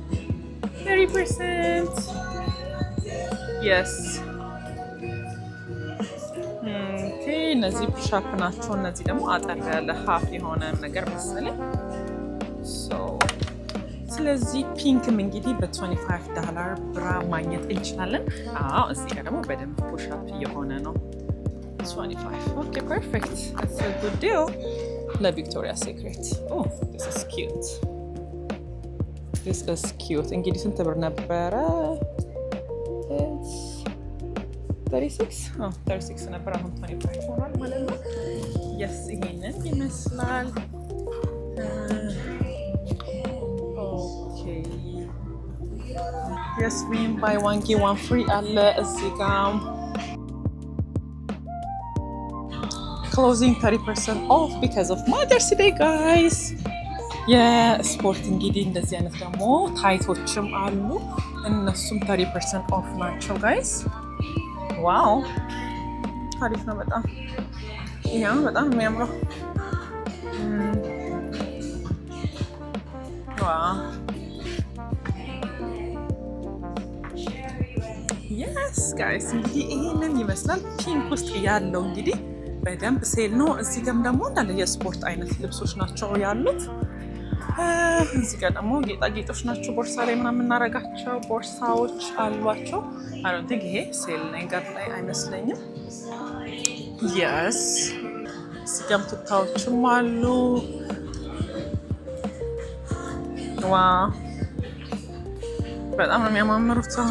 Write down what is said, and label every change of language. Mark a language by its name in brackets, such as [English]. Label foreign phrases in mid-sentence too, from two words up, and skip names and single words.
[Amharic] 30% yes ኦኬ እነዚህ [English] push up [Amharic] ናቸው። እነዚህ ደግሞ አጠር ያለ ሀፍ የሆነ ነገር መሰለኝ። ስለዚህ ፒንክም እንግዲህ በ$25 ብራ ማግኘት እንችላለን። እዚህ ጋር ደግሞ በደንብ [English] push up [Amharic] እየሆነ ነው 25 [English] okay perfect that's a good deal [Amharic] ለቪክቶሪያ ሴክሬት [English] this is cute [Amharic] እንግዲህ ስንት ብር ነበረ? 36 ነበር አሁን 25 ሆኗል ማለት ነው። yes ይሄንን ይመስላል። [English] yes we buy one get one free [Amharic] አለ እዚህ ጋር [English] closing 30% off because of Mother's Day guys [Amharic] የስፖርት እንግዲህ እንደዚህ አይነት ደግሞ ታይቶችም አሉ እነሱም 30% off ናቸው guys ዋው አሪፍ ነው በጣም ይሄ በጣም የሚያምረው ዋው [English] yes guys [Amharic] እንግዲህ ይሄንን ይመስላል ፒንክ ውስጥ ያለው እንግዲህ በደንብ ሴል ነው። እዚህ ጋርም ደግሞ እንዳለ የስፖርት አይነት ልብሶች ናቸው ያሉት። እዚህ ጋር ደግሞ ጌጣጌጦች ናቸው ቦርሳ ላይ ምናምን የምናረጋቸው ቦርሳዎች አሏቸው። [English] I don't think [Amharic] ይሄ ሴል ነገር ላይ አይመስለኝም። yes እዚህ ጋርም ቱታዎችም አሉ። ዋው በጣም ነው የሚያማምሩት።